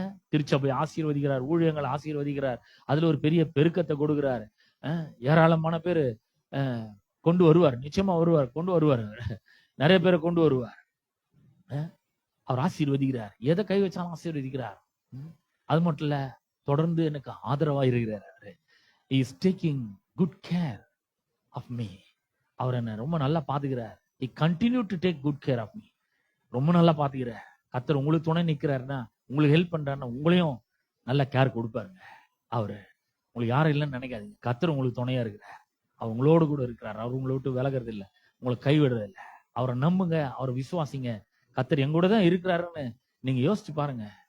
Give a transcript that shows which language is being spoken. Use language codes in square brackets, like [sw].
[ta] திருச்சபை ஆசீர்வதிக்கிறார், ஊழியங்களை ஆசீர்வதிக்கிறார், அதுல ஒரு பெரிய பெருக்கத்தை கொடுக்கிறார். ஏராளமான பேரு கொண்டு வருவார், நிச்சயமா வருவார், கொண்டு வருவார், நிறைய பேரை கொண்டு வருவார். அவர் ஆசீர்வதிக்கிறார், எதை கை வச்சாலும் ஆசீர்வதிக்கிறார். அது மட்டும் இல்ல, தொடர்ந்து எனக்கு ஆதரவா இருக்கிறார். அவரு [en] he is taking good care of me. [ta] அவர் என்ன ரொம்ப நல்லா பாத்துக்கிறார். [en] he continue to take good care of me. [ta] ரொம்ப நல்லா பாத்துக்கிறார். கர்த்தர் உங்களுக்கு துணை நிக்கிறாருன்னா, உங்களுக்கு ஹெல்ப் பண்றாருன்னா, உங்களையும் நல்ல கேர் கொடுப்பாருங்க. அவரு உங்களுக்கு யாரும் இல்லைன்னு நினைக்காதீங்க, கர்த்தர் உங்களுக்கு துணையா இருக்கிறார், அவர் உங்களோடு கூட இருக்கிறார், அவர் உங்களை விட்டு விலகிறது இல்லை, உங்களை கைவிடுறது இல்லை. அவரை நம்புங்க, அவரை விசுவாசிங்க, கர்த்தர் எங்கூட தான் இருக்கிறாருன்னு நீங்க யோசிச்சு பாருங்க.